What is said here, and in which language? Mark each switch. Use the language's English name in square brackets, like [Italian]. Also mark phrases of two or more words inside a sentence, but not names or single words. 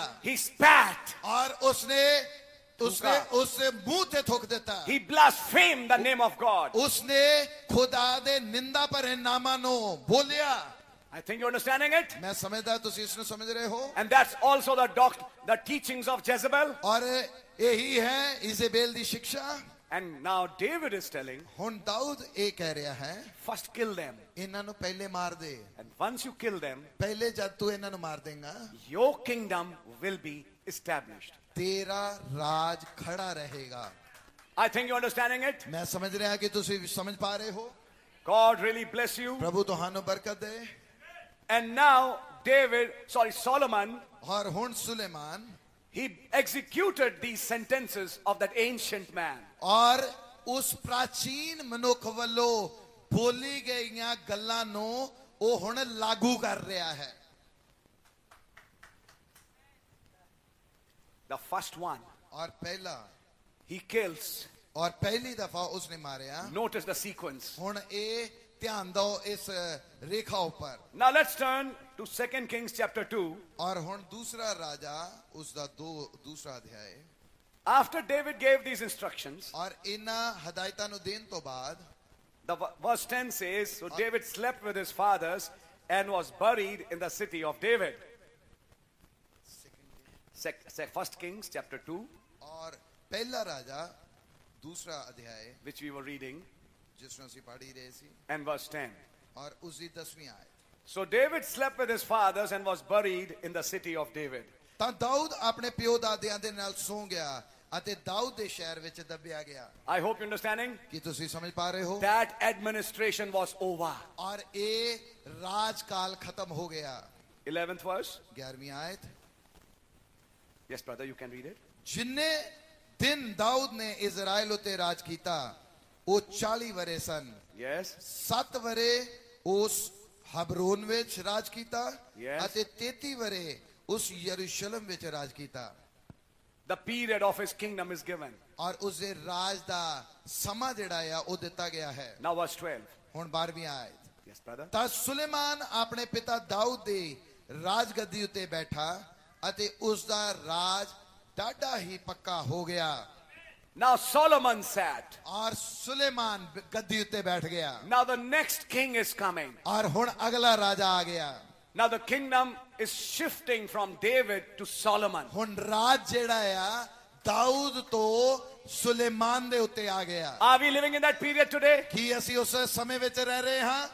[English] He spat. [Punjabi] ਔਰ ਉਸਨੇ ਮੂੰਹ ਤੇ ਥੁੱਕ ਦਿੱਤਾ। [English] He blasphemed the name of God. [Punjabi] ਉਸਨੇ ਖੁਦਾ ਦੇ ਨਿੰਦਾ ਭਰੇ ਨਾਮਾਂ ਨੂੰ ਬੋਲਿਆ। [English] I think you're understanding it. [Punjabi] ਮੈਂ ਸਮਝਦਾ ਤੁਸੀਂ ਇਸ ਨੂੰ ਸਮਝ ਰਹੇ ਹੋ। [English] And that's also the teachings of Jezebel. [Punjabi] ਔਰ ਇਹੀ ਹੈ ਇਜ਼ੇਬੇਲ ਦੀ ਸਿੱਖਿਆ। [English] And now David is telling, [Punjabi] ਹੁਣ ਦਾਊਦ ਇਹ ਕਹਿ ਰਿਹਾ ਹੈ [English] first kill them. [Punjabi] ਇਹਨਾਂ ਨੂੰ ਪਹਿਲੇ ਮਾਰ ਦੇ। [English] And once you kill them, [Punjabi] ਪਹਿਲੇ ਜਦ ਤੂੰ ਇਹਨਾਂ ਨੂੰ ਮਾਰ ਦੇਗਾ [English] your kingdom will be established. [Punjabi] ਤੇਰਾ ਰਾਜ ਖੜਾ ਰਹੇਗਾ। [English] I think you're understanding it. [Punjabi] ਮੈਂ ਸਮਝ ਰਿਹਾ ਕਿ ਤੁਸੀਂ ਸਮਝ ਪਾ ਰਹੇ ਹੋ। [English] God really bless you. [Punjabi] ਪ੍ਰਭੂ ਤੁਹਾਨੂੰ ਬਰਕਤ ਦੇ। [English] And now Solomon, [Punjabi] ਔਰ ਹੁਣ ਸੁਲੇਮਾਨ [English] he executed these sentences of that ancient man. [Punjabi] ਔਰ ਉਸ ਪ੍ਰਾਚੀਨ ਮਨੁੱਖ ਵੱਲੋਂ ਬੋਲੀ ਗਈਆਂ ਗੱਲਾਂ ਨੂੰ ਉਹ ਹੁਣ ਲਾਗੂ ਕਰ ਰਿਹਾ ਹੈ। [English] The first one, [Punjabi] ਔਰ ਪਹਿਲਾ [English] he kills. [Punjabi] ਔਰ ਪਹਿਲੀ ਦਫਾ ਉਸਨੇ ਮਾਰਿਆ। [English] Notice the sequence. [Punjabi] ਹੁਣ ਇਹ ਧਿਆਨ ਦਿਓ ਇਸ ਰੇਖਾ ਉੱਪਰ। [English] Now let's turn to 2 Kings chapter 2. [Punjabi] ਔਰ ਹੁਣ ਦੂਸਰਾ ਰਾਜਾ ਉਸ ਦਾ ਦੂਸਰਾ ਅਧਿਆਇ। [English] After David gave these instructions, [Punjabi] ਔਰ ਇਹਨਾਂ ਹਦਾਇਤਾਂ ਨੂੰ ਦੇਣ ਤੋਂ ਬਾਅਦ [English] the verse 10 says, so David slept with his fathers and was buried in the city of David. 1 Kings chapter 2, [Punjabi] ਔਰ ਪਹਿਲਾ ਰਾਜਾ ਦੂਸਰਾ ਅਧਿਆਇ [English] which we were reading, [Punjabi] ਜਿਸ ਨੂੰ ਅਸੀਂ ਪੜ੍ਹ ਹੀ ਰਹੇ ਸੀ, [English] and verse 10. [Punjabi] ਔਰ ਉਸ ਦੀ 10ਵੀਂ ਆਇਤ। [English] So David slept with his fathers and was buried in the city of David. [Punjabi] ਤਾਂ ਦਾਊਦ ਆਪਣੇ ਪਿਓ ਦਾਦਿਆਂ ਦੇ ਨਾਲ ਸੌਂ ਗਿਆ ਅਤੇ ਦਾਊਦ ਦੇ ਸ਼ਹਿਰ ਵਿੱਚ ਦੱਬਿਆ ਗਿਆ। [English] I hope you're understanding. [Punjabi] ਕੀ ਤੁਸੀਂ ਸਮਝ ਪਾ ਰਹੇ ਹੋ? [English] That administration was over. [Punjabi] ਔਰ ਇਹ ਰਾਜਕਾਲ ਖਤਮ ਹੋ ਗਿਆ। [English] 11th verse. [Punjabi] 11ਵੀਂ ਆਇਤ। [English] Yes, brother, you can read it. [Punjabi] ਜਿੰਨੇ ਦਿਨ ਦਾਊਦ ਨੇ ਇਜ਼ਰਾਈਲ ਉਤੇ ਰਾਜ ਕੀਤਾ ਉਹ 40 ਵਰੇ ਸਨ। [English] Yes. [Punjabi] 7 ਵਰੇ ਉਸ ਹਬਰੋਨ ਵਿੱਚ ਰਾਜ ਕੀਤਾ [English] Yes. [Punjabi] ਅਤੇ 33 ਵਰੇ ਉਸ ਯਰੂਸ਼ਲਮ ਵਿੱਚ ਰਾਜ ਕੀਤਾ। [English] The period of his kingdom is given. [Punjabi] ਔਰ ਉਸ ਦੇ ਰਾਜ ਦਾ ਸਮਾਂ ਜਿਹੜਾ ਆ ਉਹ ਦਿੱਤਾ ਗਿਆ ਹੈ। [English] Now verse 12. [Punjabi] ਹੁਣ 12ਵੀਂ ਆਇਤ। [English] Yes, brother. [Punjabi] ਤਾਂ ਸੁਲੇਮਾਨ ਆਪਣੇ ਪਿਤਾ ਦਾਊਦ ਦੀ ਰਾਜਗੱਦੀ ਉੱਤੇ ਬੈਠਾ ਅਤੇ ਉਸ ਦਾ ਰਾਜ ਡਾਢਾ ਹੀ ਪੱਕਾ ਹੋ ਗਿਆ। [English] Now Solomon sat. [Punjabi] ਔਰ ਸੁਲੇਮਾਨ ਗੱਦੀ ਉੱਤੇ ਬੈਠ ਗਿਆ। [English] Now the next king is coming. [Punjabi] ਔਰ ਹੁਣ ਅਗਲਾ ਰਾਜਾ ਆ ਗਿਆ। [English] Now the kingdom is shifting from David to Solomon. [Punjabi] ਹੁਣ ਰਾਜ ਜਿਹੜਾ ਆ ਦਾਊਦ ਤੋਂ ਸੁਲੇਮਾਨ ਦੇ ਉੱਤੇ ਆ ਗਿਆ। [English] Are we living in that period today? [Punjabi] ਕੀ ਅਸੀਂ ਉਸ ਸਮੇਂ ਵਿੱਚ ਰਹਿ ਰਹੇ ਹਾਂ?